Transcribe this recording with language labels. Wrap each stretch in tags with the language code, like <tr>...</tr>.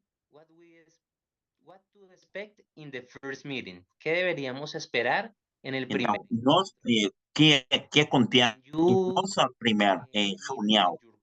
<en>What to expect in the first meeting?</en> <es>¿Qué deberíamos esperar en el primer?</es> <pt>Então, que contém em nossa primeira reunião?</pt>